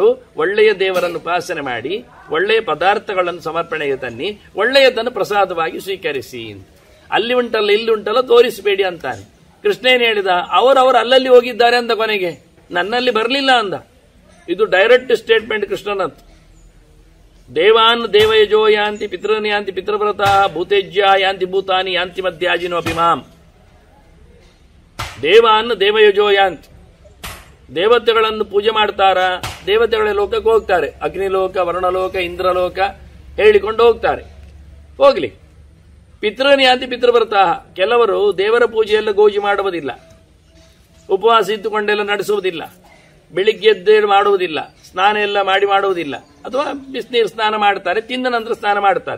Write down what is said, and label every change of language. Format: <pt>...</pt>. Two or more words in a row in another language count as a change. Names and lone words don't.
<kn>ಒಳ್ಳೆಯ ದೇವರನ್ನು ಉಪಾಸನೆ ಮಾಡಿ ಒಳ್ಳೆಯ ಪದಾರ್ಥಗಳನ್ನು ಸಮರ್ಪಣೆಗೆ ತನ್ನಿ, ಒಳ್ಳೆಯದನ್ನು ಪ್ರಸಾದವಾಗಿ ಸ್ವೀಕರಿಸಿ. ಅಲ್ಲಿ ಉಂಟಲ್ಲ ಇಲ್ಲಿ ಉಂಟಲ್ಲ ತೋರಿಸಬೇಡಿ ಅಂತಾನೆ. ಕೃಷ್ಣ ಏನ್ ಹೇಳಿದ, ಅವರವರು ಅಲ್ಲಲ್ಲಿ ಹೋಗಿದ್ದಾರೆ ಅಂದ, ಕೊನೆಗೆ ನನ್ನಲ್ಲಿ ಬರಲಿಲ್ಲ ಅಂದ. ಇದು</kn> <en>direct statement</en> <kn>ಕೃಷ್ಣನಂತ.</kn> <sa>ದೇವಾನ್ ದೇವಯಜೋ ಯಾಂತಿ ಪಿತೃನ್ ಯಾಂತಿ ಪಿತೃವ್ರತ ಭೂತೇಜ್ಯ ಯಾಂತಿ ಭೂತಾನಿ ಯಾಂತಿ ಮಧ್ಯಾಜಿನೋ ಅಭಿಮಾಂ. ದೇವಾನ್ ದೇವಯಜೋ ಯಾಂತಿ,</sa> <kn>ದೇವತೆಗಳನ್ನು ಪೂಜೆ ಮಾಡ್ತಾರ, ದೇವತೆಗಳ ಲೋಕಕ್ಕೆ ಹೋಗ್ತಾರೆ. ಅಗ್ನಿಲೋಕ, ವರ್ಣಲೋಕ, ಇಂದ್ರಲೋಕ ಹೇಳಿಕೊಂಡು ಹೋಗ್ತಾರೆ, ಹೋಗ್ಲಿ.</kn> <sa>ಪಿತೃನ್ ಯಾಂತಿ ಪಿತೃವ್ರತ,</sa> <kn>ಕೆಲವರು ದೇವರ ಪೂಜೆಯೆಲ್ಲ ಗೋಜಿ ಮಾಡುವುದಿಲ್ಲ, ಉಪವಾಸ ಇದ್ದುಕೊಂಡೆಲ್ಲ ನಡೆಸುವುದಿಲ್ಲ, ಬೆಳಿಗ್ಗೆ ಎದ್ದೇಳು ಮಾಡುವುದಿಲ್ಲ, ಸ್ನಾನ ಎಲ್ಲ ಮಾಡುವುದಿಲ್ಲ, ಅಥವಾ ಬಿಸಿನೀರು ಸ್ನಾನ ಮಾಡ್ತಾರೆ, ತಿಂದ ನಂತರ ಸ್ನಾನ ಮಾಡ್ತಾರೆ.</kn>